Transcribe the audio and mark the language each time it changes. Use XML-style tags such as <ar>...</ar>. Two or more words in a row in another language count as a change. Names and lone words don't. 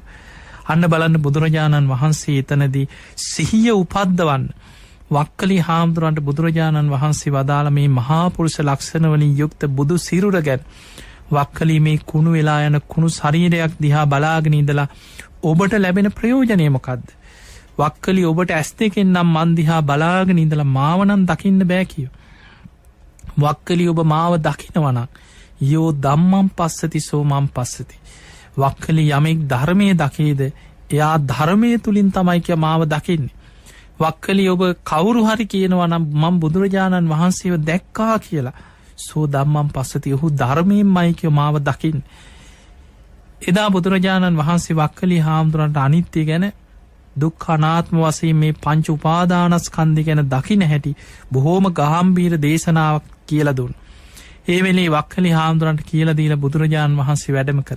<si>අන්න බලන්න බුදුරජාණන් වහන්සේ එතනදී සිහිය උපද්දවන්න වක්කලි හාමුදුරන්ට බුදුරජාණන් වහන්සේ වදාලා මේ මහා පුරුෂ ලක්ෂණ වලින් යුක්ත බුදු සිරුර ගැන. වක්කලි මේ කුණු වෙලා යන කුණු ශරීරයක් දිහා බලාගෙන ඉඳලා ඔබට ලැබෙන ප්‍රයෝජනය මොකද්ද? වක්කලි ඔබට ඇස් දෙකෙන් නම් මන් දිහා බලාගෙන ඉඳලා මාව නම් දකින්න බෑ කිය. වක්කලි ඔබ මාව දකිනවා නම්</si> <pi>යෝ ධම්මං පස්සති සෝ මං පස්සති.</pi> <si>වක්කලි යමෙක් ධර්මයේ දකේද එයා ධර්මයේ තුලින් තමයි කිය මාව දකින්නේ. වක්කලි ඔබ කවුරු හරි කියනවා නම් මම බුදුරජාණන් වහන්සේව දැක්කා කියලා,</si> <pi>සෝ ධම්මං පස්සති,</pi> <si>ඔහු ධර්මයෙන්මයි කිය මාව දකින්නේ. එදා බුදුරජාණන් වහන්සේ වක්කලි හාමුදුරන්ට අනිත්‍ය ගැන දුක්ඛ අනාත්ම වශයෙන් මේ පංච උපාදානස්කන්ධය ගැන දකින්න හැටි බොහෝම ගාම්භීර දේශනාවක් කියලා දුන්නා. ඒ වෙලේ වක්කලි හාමුදුරන්ට කියලා දීලා බුදුරජාණන් වහන්සේ වැඩම කරා.</si>